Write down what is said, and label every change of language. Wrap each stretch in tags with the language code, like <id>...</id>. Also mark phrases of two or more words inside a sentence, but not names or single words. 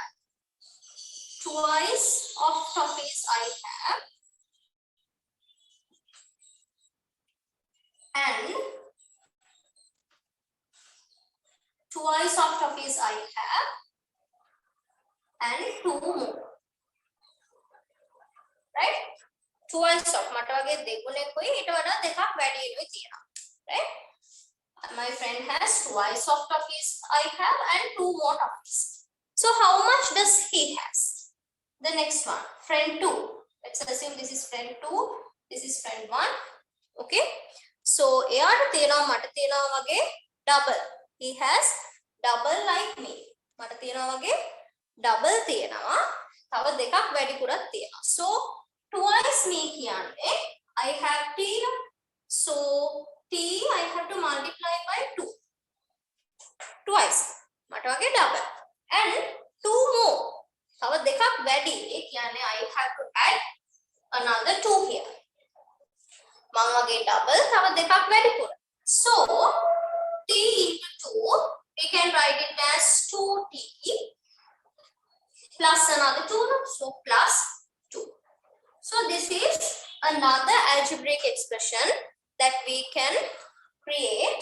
<en>Twice of toffees I have, and twice of toffees I have, and 2 more. Right? Twice of</en> <si>මට වගේ දෙගුණෙකුයි ඊට වඩා දෙකක් වැඩි වෙනුයි තියෙනවා.</si> <en>Right? My friend has twice of toffees I have and 2 more toffees. So how much does he has? The next one, friend 2. Let's assume this is friend 2, this is friend 1. Okay? So</en> <si>එයාට තියෙනවා මට තියෙනවා වගේ double.</si> <en>He has double like me.</en> <si>මට තියෙනවා වගේ double තියෙනවා. තව දෙකක් වැඩිපුරක් තියෙනවා.</si> <en>So twice me කියන්නේ I have T. So T I have to multiply by 2. Twice.</en> <si>මට වගේ double.</si> <en>And 2 more.</en> <si>තව දෙකක් වැඩි. ඒ කියන්නේ</si> <en>I have to add another 2 here.</en> <si>මම වගේ double තව දෙකක් වැඩිපුර.</si> <en>So T into 2, we can write it as 2T plus another 2. So plus 2. So this is another algebraic expression that we can create.</en>